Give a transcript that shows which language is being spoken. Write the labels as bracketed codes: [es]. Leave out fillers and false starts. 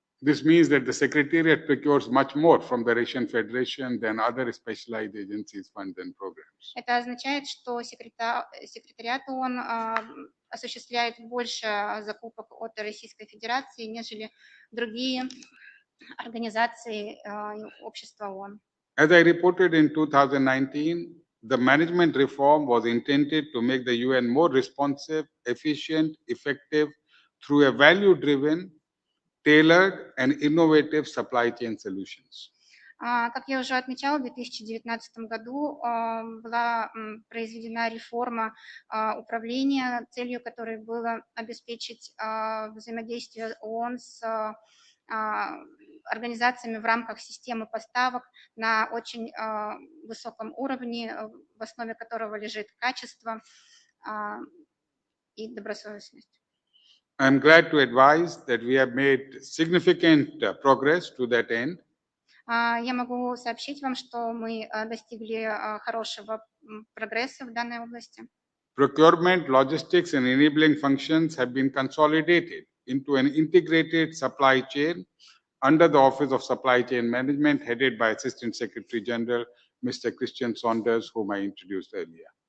[en] This means that the Secretariat procures much more from the Russian Federation than other specialized agencies, funds, and programs. [ru] Это означает, что секретариат ООН осуществляет больше закупок от Российской Федерации, нежели другие организации общества ООН. [en] As I reported in 2019, the management reform was intended to make the UN more responsive, efficient, effective through a value-driven, tailored and innovative supply chain solutions. [ru] Как я уже отмечала, в 2019 году была произведена реформа управления, целью которой было обеспечить взаимодействие ООН с организациями в рамках системы поставок на очень высоком уровне, в основе которого лежит качество и добросовестность. [en] I'm glad to advise that we have made significant progress to that end. [ru] Я могу сообщить вам, что мы достигли хорошего прогресса в данной области. [en] Procurement, logistics, and enabling functions have been consolidated into an integrated supply chain under the Office of Supply Chain Management, headed by Assistant Secretary General Mr. Christian Saunders, whom I introduced earlier.